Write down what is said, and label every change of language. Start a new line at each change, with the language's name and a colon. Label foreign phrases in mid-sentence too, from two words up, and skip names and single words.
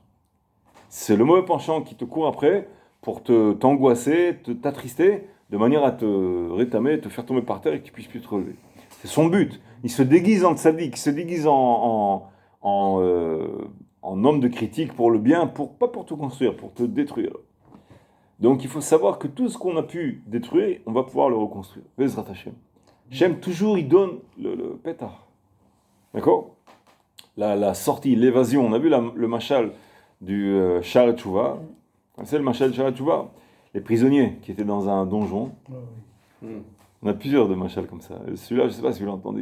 French: C'est le mauvais penchant qui te court après pour t'angoisser, t'attrister, de manière à te rétamer, te faire tomber par terre et que tu puisses plus te relever. C'est son but. Il se déguise en tzaddik, il se déguise en homme de critique pour le bien, pas pour te construire, pour te détruire. Donc il faut savoir que tout ce qu'on a pu détruire, on va pouvoir le reconstruire.
Hebrew: בעזרת השם.
French: Hashem, toujours, il donne le pétard. D'accord? La sortie, l'évasion. On a vu le machal du Sha'ar Teshuvah. C'est le machal du Sha'ar Teshuvah. Les prisonniers qui étaient dans un donjon. On a plusieurs de machals comme ça. Celui-là, je ne sais pas si vous l'entendez.